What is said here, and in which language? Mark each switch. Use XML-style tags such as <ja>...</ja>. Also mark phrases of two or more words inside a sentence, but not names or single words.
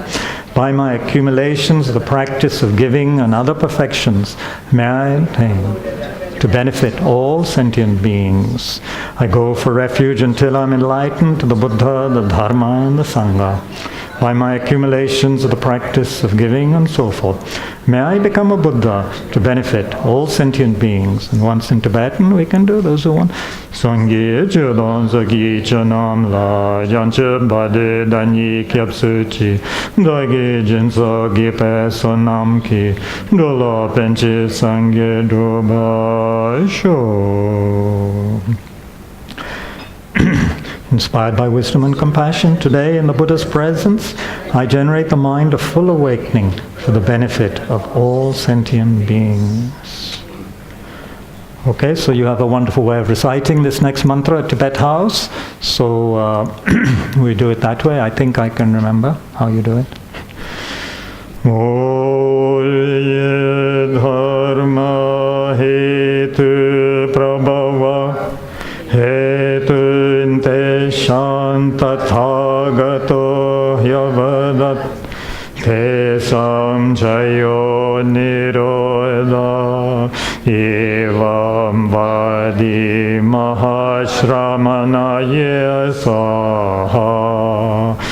<en>By my accumulations of the practice of giving and other perfections, may I attain to benefit all sentient beings. I go for refuge until I'm enlightened to the Buddha, the Dharma, and the Sangha. By my accumulations of the practice of giving and so forth, may I become a Buddha to benefit all sentient beings. And once in Tibetan, we can do those who want.</en> <bo>སངས་རྒྱས་ཆོས་དང་ཚོགས་ཀྱི་མཆོག་རྣམས་ལ། བྱང་ཆུབ་བར་དུ་བདག་ནི་སྐྱབས་སུ་མཆི། བདག་གིས་སྦྱིན་སོགས་བགྱིས་པའི་བསོད་ནམས་ཀྱིས། འགྲོ་ལ་ཕན་ཕྱིར་སངས་རྒྱས་འགྲུབ་པར་ཤོག.</bo> <en>Inspired by wisdom and compassion, today in the Buddha's presence, I generate the mind of full awakening for the benefit of all sentient beings. Okay, so you have a wonderful way of reciting this next mantra at Tibet House. So we do it that way. I think I can remember how you do it.</en> <sa>धर्म हेतु प्रभव हेतुं तेषां तथागतो ह्यवदत् तेषां च यो निरोध एवं वादी महाशय महाश्रमणाय स्वाहा.</sa>